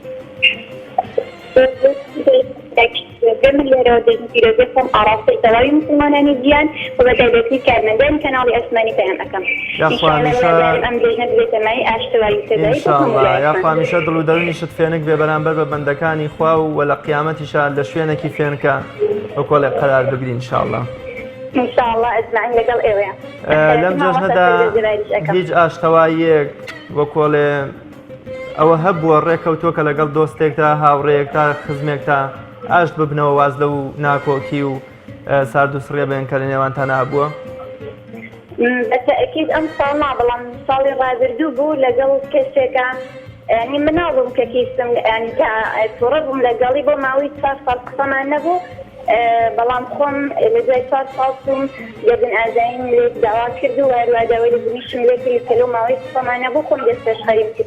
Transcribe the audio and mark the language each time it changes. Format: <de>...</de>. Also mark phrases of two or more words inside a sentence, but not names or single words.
<ckb>من لێرەوە جەژن پیرۆزی خۆم ئاڕاستەی تەواوی مسلمانانی گیان و بەتایبەتی کارمەندانی کەناڵی ئەسمانی پەیام ئەەکەم ئەم جێژنە بێتە مای ئاشتەوایی ئینشاءڵڵا یاخوا هەمیشە دڵ و دەرونیشت فێنک بێ بەرامبەر بە بەندەکانی خوا و وە لە قیامەتیشە لە شوێنێکی فێنکە وەکۆڵێ قەرار بگرین ئینشاءڵڵا</ckb> <ar>إن شاء الله أجمعين لقل إيوه</ar> <ckb>لەم جەژنەدا هیچ ئاشتەواییەک وە کۆڵێ ئەوە هەبووە ڕێکەوتووە لەگەڵ دۆستێکتا هاوڕێیەکتا خزمێکتا ئاشت ببنەوە واز لەو ناکۆکی و سارد و سڕێ بێن کە لە نێوانتان هەبووە؟ بەتەئکید ئەم ساڵ نا بەڵام ساڵی ڕابردوو بوو لەگەڵ کەسێکە ینی مناڵم کە کیستم ینی تووڕە بووم لەگەڵی بۆ ماوەی 4 ساڵ قسەمان نەبوو بەڵام خۆم لە دوای 4 ساڵ بووم یەکن ئازایم لێ داوا کرد و هەرواداوای لە بنیشم لێ کرد کە لەو ماوەی قسەمان نەبوو خۆم دەستپێشخەریم کرد</ckb>